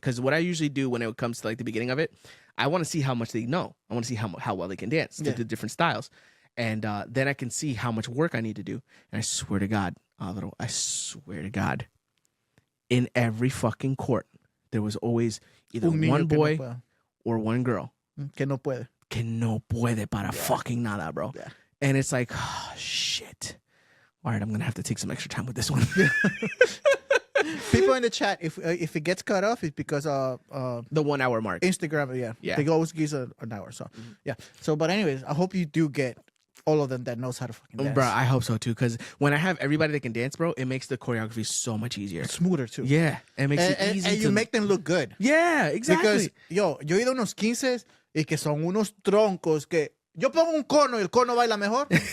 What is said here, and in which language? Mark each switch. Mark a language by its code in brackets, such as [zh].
[en] Because what I usually do when it comes to like the beginning of it, I want to see how much they know. I want to see how well they can dance, the different styles. And then I can see how much work I need to do. And I swear to God, Alvaro, I swear to God, in every fucking court, there was always either one boy or one girl. [es] Que no puede. Que no puede para fucking nada, bro. [en] Yeah. And it's like, oh, shit. All right, I'm going to have to take some extra time with this one. People in the chat, if it gets cut off, it's because the 1 hour mark. Instagram, yeah. They always give an hour. So, yeah. So, but anyways, I hope you do get all of them that knows how to fucking dance. Bro, I hope so too, because when I have everybody that can dance, bro, it makes the choreography so much easier. It's smoother too. Yeah, it makes it easy. And you make them look good. Yeah, exactly. [es] Because, yo he ido a unos 15 y que son unos troncos que yo pongo un cono y el cono baila mejor.